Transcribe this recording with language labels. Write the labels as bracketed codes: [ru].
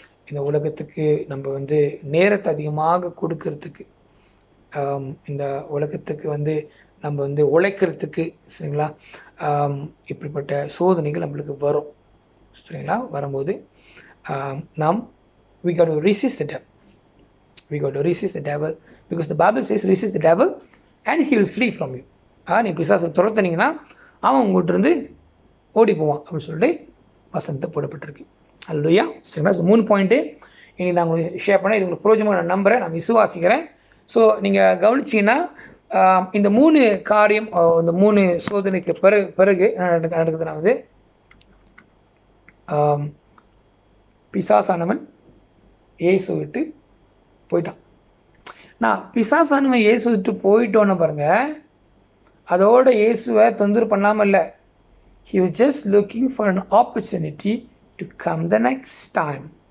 [ta] இந்த உலகத்துக்கு நம்ம வந்து நேரத்தை அதிகமாக கொடுக்கறதுக்கு, இந்த உலகத்துக்கு வந்து நம்ம வந்து உழைக்கிறதுக்கு, சரிங்களா, இப்படிப்பட்ட சோதனைகள் நம்மளுக்கு வரும். சரிங்களா, வரும்போது நாம் [en] we got to resist the devil. We got to resist the devil because the Bible says resist the devil and he will flee from you. [ta] நீ பிசாசை துரத்துனீங்கன்னா அவன் உங்கள்கிட்ட இருந்து ஓடி போவான் அப்படின்னு சொல்லிட்டு வசனத்தை போடப்பட்டிருக்கு. அல்லேலூயா. சரிங்களா, 3 பாயிண்ட்டு இனி நான் உங்களுக்கு ஷேர் பண்ணேன். இது உங்களுக்கு பிரோஜனமாக நான் நம்புகிறேன், நான் விசுவாசிக்கிறேன். ஸோ நீங்கள் கவனிச்சிங்கன்னா இந்த 3 காரியம், இந்த 3 சோதனைக்கு பிறகு நடக்குதுன்னா வந்து பிசாசானவன் இயேசு விட்டு போயிட்டான். நான் பிசாசானவன் இயேசு விட்டு போயிட்டோன்னு பாருங்கள், அதோட இயேசுவை தொந்தரவு பண்ணாமல் இல்லை. [en] He was just looking for an opportunity to come the next time.